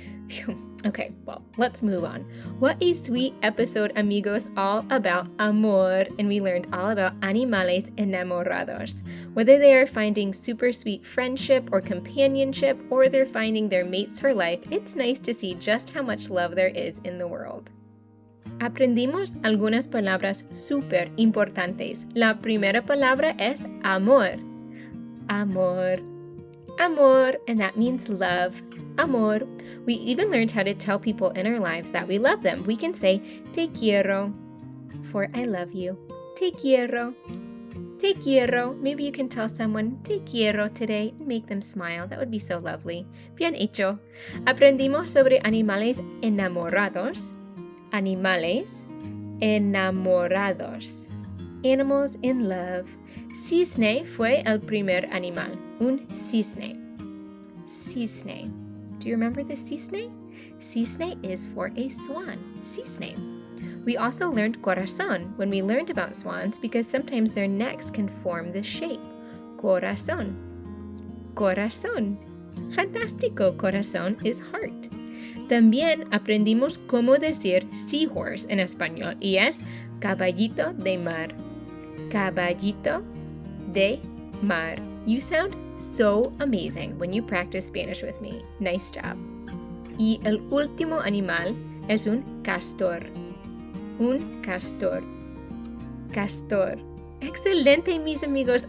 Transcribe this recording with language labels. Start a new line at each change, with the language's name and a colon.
English: Phew. Okay, well, let's move on. What a sweet episode, amigos, all about amor, and we learned all about
Spanish: animales enamorados.
English: Whether they are finding super sweet friendship or companionship, or they're finding their mates for life, it's nice to see just how much love there is in the world.
Spanish: Aprendimos algunas palabras súper importantes. La primera palabra es amor. Amor.
English: Amor, and that means love. Amor. We even learned how to tell people in our lives that we love them. We can say,
Spanish: te quiero,
English: for I love you.
Spanish: Te quiero. Te quiero.
English: Maybe you can tell someone,
Spanish: te quiero
English: today, and make them smile. That would be so lovely.
Spanish: Bien hecho. Aprendimos sobre animales enamorados. Animales enamorados.
English: Animals in love.
Spanish: Cisne fue el primer animal. Un cisne. Cisne.
English: Do you remember the cisne? Cisne is for a swan. Cisne. We also learned corazón when we learned about swans because sometimes their necks can form this shape.
Spanish: Corazón. Corazón. Fantástico.
English: Corazón is heart.
Spanish: También aprendimos cómo decir seahorse en español y es caballito de mar. Caballito de mar.
English: You sound so amazing when you practice Spanish with me. Nice job.
Spanish: Y el último animal es un castor. Un castor. Castor. Excelente, mis amigos.